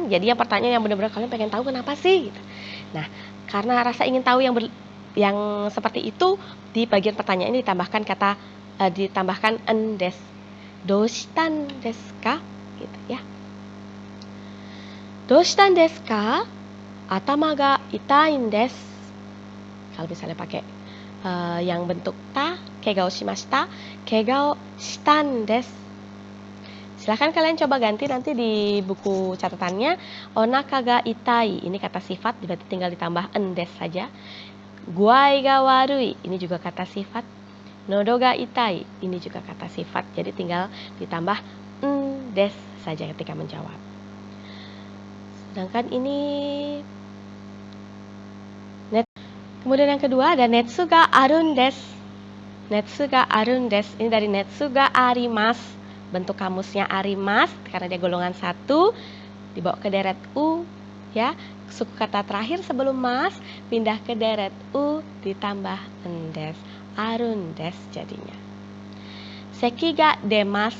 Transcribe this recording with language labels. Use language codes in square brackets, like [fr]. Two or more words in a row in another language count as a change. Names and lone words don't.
[id] Jadi yang pertanyaan yang benar-benar kalian pengen tahu kenapa sih? Gitu. Nah, karena rasa ingin tahu yang seperti itu, di bagian pertanyaan ini ditambahkan endes. [ja] どうしたんですか? [id] Gitu ya. [ja] どうしたんですか? 頭が痛いんです. [id] Kalau misalnya pakai yang bentuk ta, [ja] けがをしました、けがをしたんです. [id] Silahkan kalian coba ganti nanti di buku catatannya. [ja] お腹が痛い, [id] ini kata sifat, berarti tinggal ditambah endes saja. [ja] 具合が悪い, [id] ini juga kata sifat. [ja] 喉が痛い, [id] ini juga kata sifat. Jadi tinggal ditambah endes saja ketika menjawab. Sedangkan ini kemudian yang kedua ada [ja] 熱があるんです. 熱があるんです. [id] Ini dari [ja] 熱があります. [id] Bentuk kamusnya arimasu karena dia golongan 1, dibawa ke deret u ya. Suku kata terakhir sebelum mas pindah ke deret u ditambah endes. [ja] あるんです jadinya. 咳が出ます.